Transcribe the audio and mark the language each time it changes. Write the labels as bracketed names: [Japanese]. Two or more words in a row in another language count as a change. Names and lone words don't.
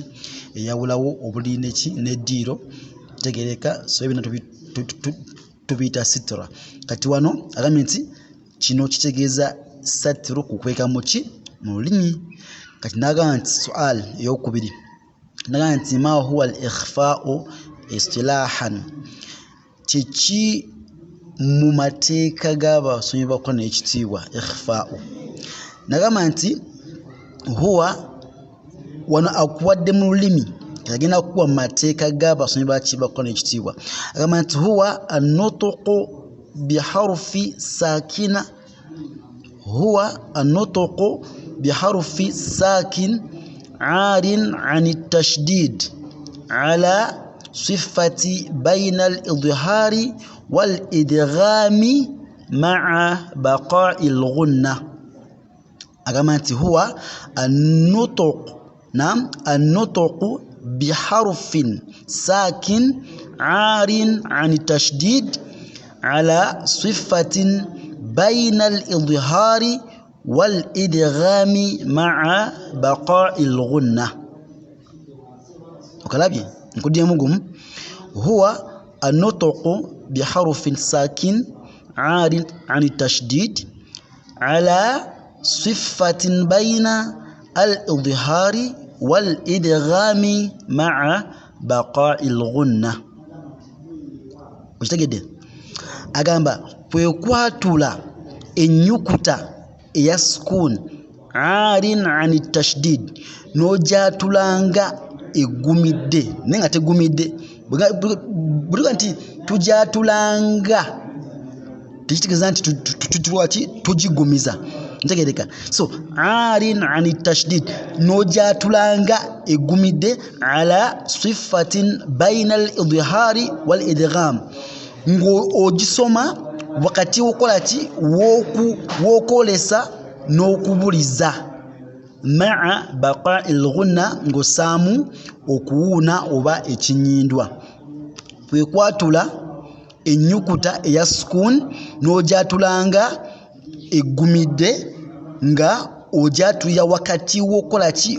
[Ganda] Eyawulawo obuliri neki n'eddiiro, tegereka. So ebina tubiyita sitira. Kati wano agambye nti kino kitegeeza satiru kukweka muki? Mu lulimi. Kati nagamba nti sual eyokubiri, nagamba nti [Arabic] ما هو الإخفاء اصطلاحا, [Ganda] kiki mu mateeka g'abasomi bakola n'ekitiibwa ikhfa'u? Nagamba nti huwa, wano akuwadde mu lulimi, agenda kukuwa mu mateeka g'abasomi bakola n'ekitiibwa. Agamba nti [Arabic] هو النطق بحروف ساكنة، هو النطق بحرف ساكن عار عن التشديد على صفة بين الإظهار والإدغام مع بقاء الغنة. [Ganda] Agamba nti [Arabic] هو النطق، نعم، النطق بحرف ساكن عار عن التشديد على صفة بين الإظهار والإدغام مع بقاء الغنة. [Ganda] Okalabye nkudyemu gumu. [Arabic] هو النطق بحرف ساكن عار عن التشديد على صفة بين الإظهار والإدغام مع بقاء الغنة. [Ganda] Okitegedde? Agamba kwekwatula ennyukuta eya sukun [Arabic] عار عن التشديد, [Ganda] n'ojatulanga egumidde naye nga tegumidde. Buluga nti tujatulanga, tekitegeeza nti tutulwaki tugigumiza, ntegereka. [Arabic] So عار عن التشديد, [Ganda] n'ojatulanga egumidde [Arabic] على صفة بين الإظهار والإدغام, [Ganda] ng'ogisoma wakati wokola ki? Wokolesa n'okubuliza, [Arabic] مع بقاء الغنة, [Ganda] ng'osaamu okuwuuna oba ekinyindwa. Kwekwatula ennyukuta eya sukun n'ojatulanga egumidde nga ojatulira wakati wokola ki?